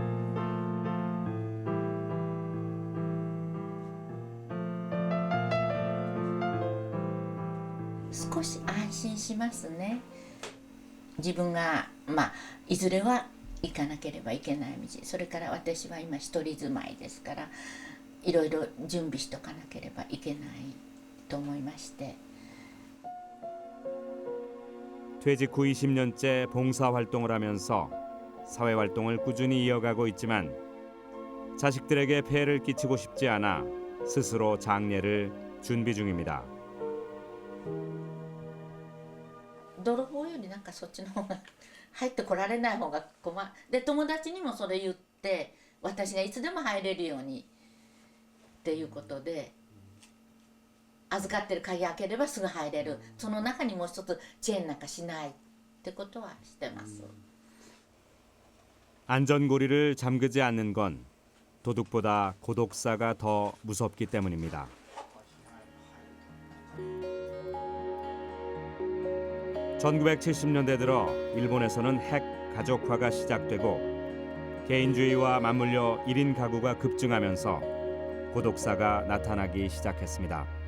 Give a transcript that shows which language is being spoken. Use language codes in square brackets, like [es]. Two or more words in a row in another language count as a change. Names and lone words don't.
[ja] うか。少し安心しますね。自分がいずれは行かなければいけない道、それから私は今一人住まいですから、いろいろ準備しとかなければいけないと思いまして。 [ko] 퇴직 후 20년째 봉사활동을 하면서 사회활동을 꾸준히 이어가고 있지만 자식들에게 폐해를 끼치고 싶지 않아 스스로 장례를 준비 중입니다. [ja] 泥棒よりなんかそっちの方が入ってこられない方が困る。で、友達にもそれ言って、私がいつでも入れるようにっていうことで、預かってる鍵開ければすぐ入れる。その中にもう一つチェーンなんかしないってことはしてます。 [ko] 안전고리를 잠그지 않는 건 도둑보다 고독사가 더 무섭기 때문입니다. (1970년대) 들어 일본에서는 핵 가족화가 시작되고 개인주의와 맞물려 1인 가구가 급증하면서 고독사가 나타나기 시작했습니다.